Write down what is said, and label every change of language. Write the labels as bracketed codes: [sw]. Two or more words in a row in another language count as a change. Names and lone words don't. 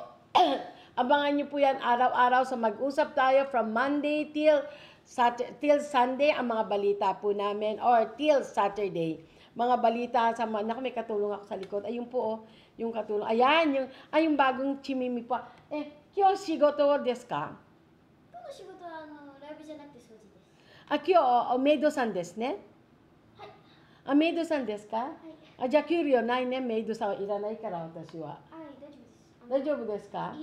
[tl] Abangan nyo po yan araw-araw sa Mag-usap Tayo [en] from Monday till Sunday [tl] ang mga balita po namin [en] or till Saturday. [tl] Mga balita sa naku, may katulong ako sa likod. Ayun po, oh, yung katulong. Ayan, yung bagong chimimi po. [ja] 今日仕事ですか? 今日仕事は live じゃなくて掃除です。 Kyoメイドさんですね。はい。メイドさんですか？はい。じゃあ給料ないね。メイドさんはいらないから私は。はい、大丈夫です。大丈夫ですか？